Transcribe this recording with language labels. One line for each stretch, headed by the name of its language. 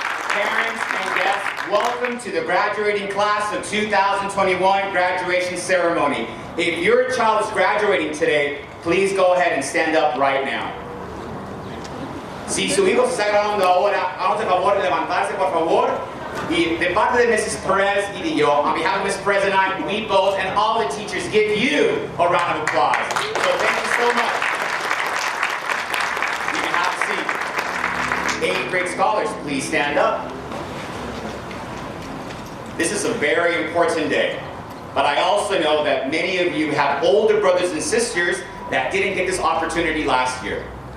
English: Parents and guests, welcome to the graduating class of 2021 graduation ceremony. If your child is graduating today, please go ahead and stand up right now.
Spanish: Si su hijo se está graduando ahora, háganse el favor de levantarse, por favor. Y de parte de Mrs. Perez y de yo,
English: on behalf of Mrs. Perez and I, we both and all the teachers give you a round of applause. So thank you so much. You can have a seat. 8th grade scholars, please stand up. This is a very important day, but I also know that many of you have older brothers and sisters that didn't get this opportunity last year.